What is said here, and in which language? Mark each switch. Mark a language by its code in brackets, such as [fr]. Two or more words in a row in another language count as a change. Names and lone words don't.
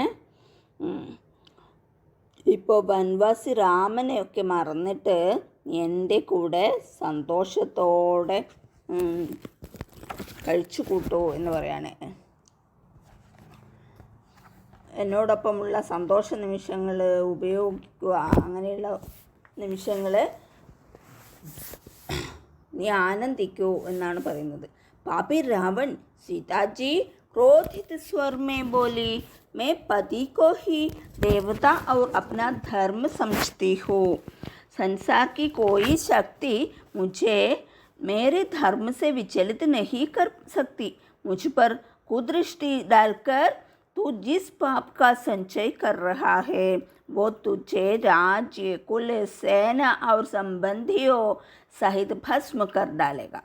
[ml] ഇപ്പോൾ വനവാസി രാമനെയൊക്കെ മറന്നിട്ട് എൻ്റെ കൂടെ സന്തോഷത്തോടെ കഴിച്ചു കൂട്ടൂ എന്ന് പറയാണ്. എന്നോടൊപ്പമുള്ള സന്തോഷ നിമിഷങ്ങൾ ഉപയോഗിക്കുക, അങ്ങനെയുള്ള നിമിഷങ്ങൾ നീ ആനന്ദിക്കൂ എന്നാണ് പറയുന്നത്. [hi] पापी रावण सीताजी क्रोधित स्वर में बोली, मैं पति को ही देवता और अपना धर्म समझती हूँ. संसार की कोई शक्ति मुझे मेरे धर्म से विचलित नहीं कर सकती. मुझ पर कुदृष्टि डालकर तू जिस पाप का संचय कर रहा है वो तुझे राज्य, कुल, सेना और संबंधियों सहित भस्म कर डालेगा.